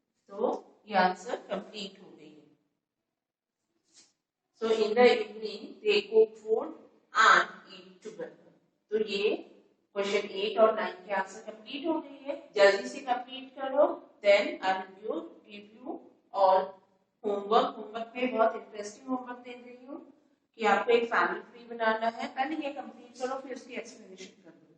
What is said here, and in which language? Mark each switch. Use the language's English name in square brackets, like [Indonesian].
[Hindi] So ये answer complete हो गई है. [English] So in the evening they cook food and eat together. [Hindi] तो ये क्वेश्चन 8 और 9 के आंसर कंप्लीट हो गई है. जल्दी से कंप्लीट करो. [English] then I will give you [Hindi] और होमवर्क में बहुत इंटरेस्टिंग होमवर्क दे रही हूँ कि आपको एक फैमिली ट्री बनाना है. पहले ये कंप्लीट करो फिर उसकी एक्सप्लेनेशन करो.